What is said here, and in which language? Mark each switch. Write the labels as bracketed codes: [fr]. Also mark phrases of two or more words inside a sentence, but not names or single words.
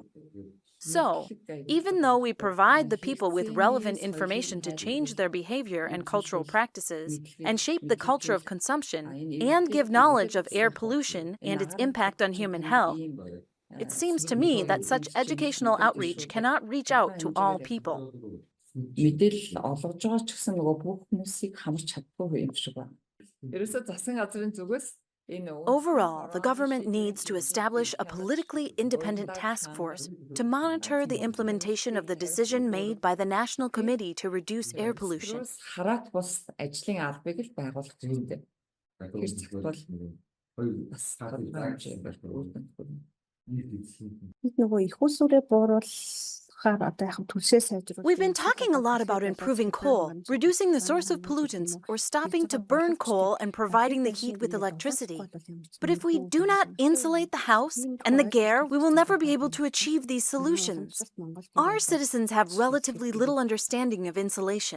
[en] So, even though we provide the people with relevant information to change their behavior and cultural practices, and shape the culture of consumption, and give knowledge of air pollution and its impact on human health, it seems to me that such educational outreach cannot reach out to all people. [mn] Мэдээлэл олгож байгаа ч гэсэн нөгөө бүх хүмүүсийг хамарч чаддаггүй юм шиг байна. Ерөөсөө засгийн газрын зүгээс [en] Overall, the government needs to establish a politically independent task force to monitor the implementation of the decision made by the National Committee to reduce air pollution. [mn] Хараат бус ажлын албыг л байгуулах хэрэгтэй. Тэр зүйл бол бас тодорхой хэмжээгээр үүдэн хүрнэ. Бид нөгөө их усүрээ бууруулахаар одоо яг төлсөө сайжруулах. [en] We've been talking a lot about improving coal, reducing the source of pollutants, or stopping to burn coal and providing the heat with electricity. But if we do not insulate the house and the gear, we will never be able to achieve these solutions. Our citizens have relatively little understanding of insulation.